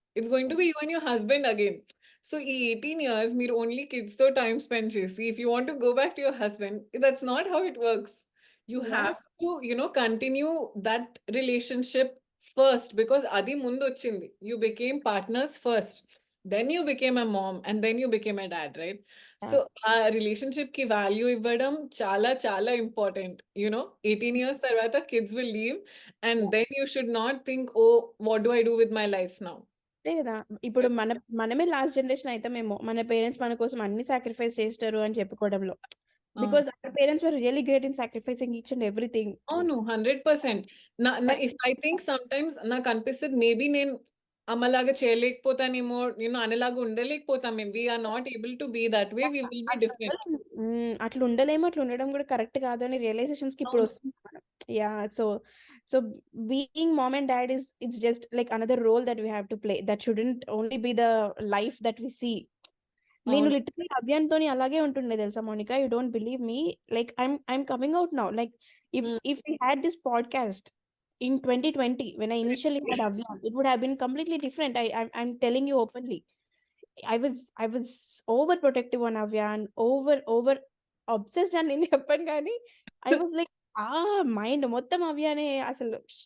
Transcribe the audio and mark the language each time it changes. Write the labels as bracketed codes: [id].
[en] It's going to be you and your husband again. So, [te] ఈ 18 years, మీరు [en] only kids తో time spend చేసి, if you want to go back to your husband, that's not how it works. You Yeah. have to, continue that relationship first, because [te] అది ముందు వచ్చింది. [en] You became partners first. Then you became a mom, and then you became a dad, right? Yeah. [te] So ఆ relationship కి value ఇవ్వడం చాలా చాలా important. [en] 18 years తర్వాత kids will leave, and then you should not think, oh what do I do with my life now. [te] అంతే కదా! ఇప్పుడు మనమే లాస్ట్ జనరేషన్ అయితామేమో. మన పేరెంట్స్ మన కోసం అన్ని సాక్రిఫైస్ చేస్తారు అని చెప్పుకోవడంలో. అవును, [en] Because our parents were really great in sacrificing each and everything. [te] అవును, 100%. నా నా [en] but if I think sometimes [te] నాకు అనిపిస్తుంది, మేబీ నేను అమ్మలాగా చేయలేకపోతానేమో, నేను అనేలాగా ఉండలేకపోతాం. [en] We are not able to be that way, we will be different. [te] అట్లా ఉండలేము. అట్లా ఉండడం కూడా కరెక్ట్ కాదు అని రియలైజేషన్స్‌కి ఇప్పుడు అవును, వస్తుంది మనం. Yeah! [en] So being mom and dad it's just like another role that we have to play. That shouldn't only be the life that we see. [te] నేను అవును. లిటరల్లీ అవ్యాన్‌తోని అలాగే ఉంటుండే తెలుసా Mounika. [en] You don't believe me. Like I'm coming out now. Like if we had this podcast in 2020 when I initially had Avyan, it would have been completely different. I'm telling you openly. I was overprotective on Avyan, over obsessed [te] అని నేను చెప్పను గానీ, [en] I was like [te] mind మొత్తం అవ్యానే అసలు.